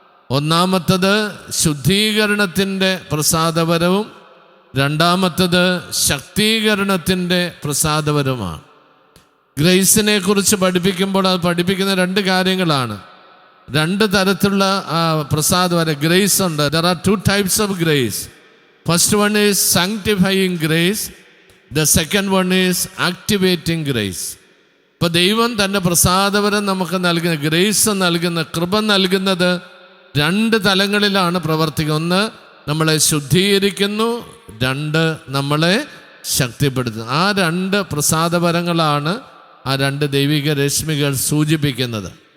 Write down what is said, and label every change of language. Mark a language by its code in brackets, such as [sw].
[ml] ഒന്നാമത്തത് ശുദ്ധീകരണത്തിൻ്റെ പ്രസാദവരവും, രണ്ടാമത്തത് ശക്തീകരണത്തിൻ്റെ പ്രസാദവരവുമാണ്. ഗ്രേസിനെ കുറിച്ച് പഠിപ്പിക്കുമ്പോൾ അത് പഠിപ്പിക്കുന്ന 2 കാര്യങ്ങളാണ്. രണ്ട് തരത്തിലുള്ള പ്രസാദം വരെ ഗ്രേസ് ഉണ്ട്. There are [en] 2 types of grace. First one is sanctifying grace. The second one is activating grace. [ml] ഇപ്പോൾ ദൈവം തൻ്റെ പ്രസാദവരം നമുക്ക് നൽകുന്ന, ഗ്രേസ് നൽകുന്ന, കൃപ നൽകുന്നത് 2 തലങ്ങളിലാണ് പ്രവർത്തിക്കുന്നത്. ഒന്ന് നമ്മളെ ശുദ്ധീകരിക്കുന്നു, 2 നമ്മളെ ശക്തിപ്പെടുത്തുന്നു. ആ 2 പ്രസാദപരങ്ങളാണ് ആ 2 ദൈവിക രശ്മികൾ സൂചിപ്പിക്കുന്നത്.